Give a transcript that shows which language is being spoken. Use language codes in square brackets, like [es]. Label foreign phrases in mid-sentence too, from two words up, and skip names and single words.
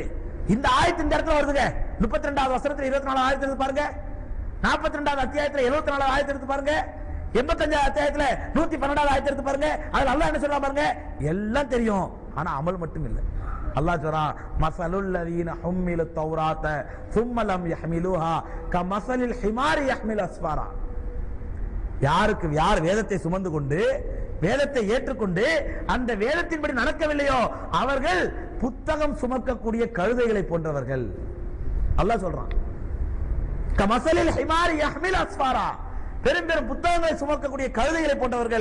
[ta] இந்த ஆயத்து இந்த இடத்துல வருதுங்க. 32வது வசனத்துல 24 ஆயத்து எடுத்து பாருங்க, 42வது அத்தியாயத்துல 74 ஆயத்து எடுத்து பாருங்க, 85வது அத்தியாயத்துல 112வது ஆயத்து எடுத்து பாருங்க. அதுல அல்லாஹ் என்ன சொல்றான் பாருங்க, எல்லாம் தெரியும். ஆனா அமல் மட்டும் இல்லை. அல்லாஹ் சொல்றான், [ar] مثل الذين حملوا التوراة ثم لم يحملوها كمثل الحمار يحمل اسفارا. [ta] யார் வேதத்தை சுமந்து கொண்டு வேதத்தை ஏற்றுக்கொண்டு அந்த வேதத்தின்படி நடக்கவில்லையோ அவர்கள் புத்தகம் சுமக்கக்கூடிய கழுதைகளை போன்றவர்கள். அல்லாஹ் சொல்றான், [ar] كمثل الحمار يحمل أسفارا, [ta] பெரும் பெரும் புத்தகங்களை சுமக்கக்கூடிய கழுதைகளை போன்றவர்கள்.